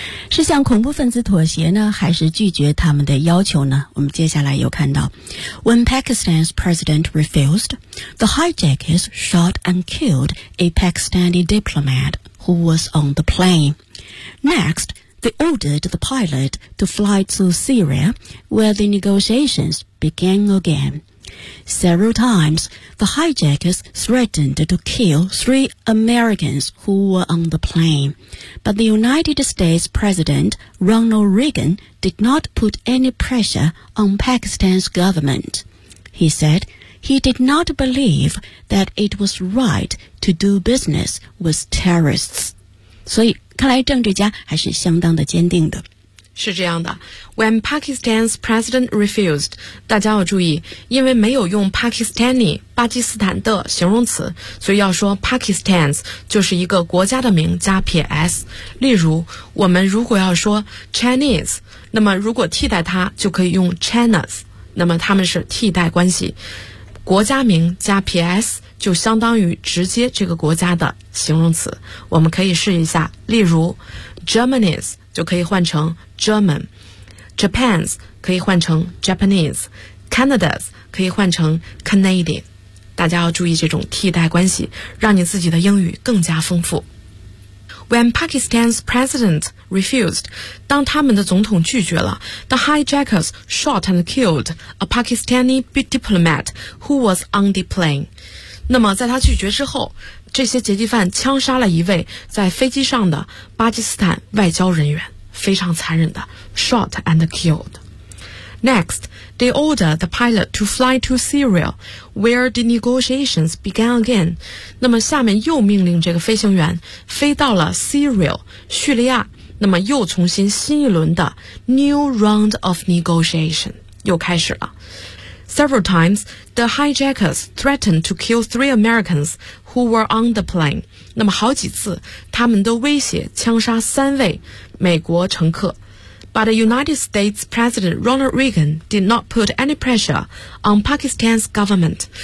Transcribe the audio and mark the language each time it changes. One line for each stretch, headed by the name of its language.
Chinese: 是向恐怖分子妥协呢，还是拒绝他们的要求呢？我们接下来有看到
English: When Pakistan's president refused, the hijackers shot and killed a Pakistani diplomat who was on the plane. Next, they ordered the pilot to fly to Syria, where the negotiations began again. Several times, the hijackers threatened to kill three Americans who were on the plane. But the United States President Ronald Reagan did not put any pressure on Pakistan's government. He said he did not believe that it was right to do business with terrorists.
Chinese: 所以看来政治家还是相当的坚定的。是这样的，
English: When Pakistan's president refused，
Chinese: 大家要注意，因为没有用 Pakistani 巴基斯坦的形容词，所以要说 Pakistan's 就是一个国家的名加撇 s。例如我们如果要说 Chinese， 那么如果替代它就可以用 China's， 那么他们是替代关系。国家名加 PS 就相当于直接这个国家的形容词。我们可以试一下，例如 Germany's 就可以换成 German， Japan's 可以换成 Japanese， Canada's 可以换成 Canadian。大家要注意这种替代关系，让你自己的英语更加丰富。
English: When Pakistan's president refused,
Chinese: 当他们的总统拒绝了,
English: the hijackers shot and killed a Pakistani diplomat who was on the plane.
Chinese: 那么在他拒绝之后, 这些劫机犯枪杀了一位在飞机上的巴基斯坦外交人员, 非常残忍的,
English: shot and killed. Next, they ordered the pilot to fly to Syria, where the negotiations began again.
Chinese: 那么下面又命令这个飞行员飞到了 Syria, 叙利亚，那么又重新新一轮的
English: new round of negotiation,
Chinese: 又开始了。
English: Several times, the hijackers threatened to kill three Americans who were on the plane.
Chinese: 那么好几次，他们都威胁枪杀三位美国乘客。
English: But the United States President Ronald Reagan did not put any pressure on Pakistan's government.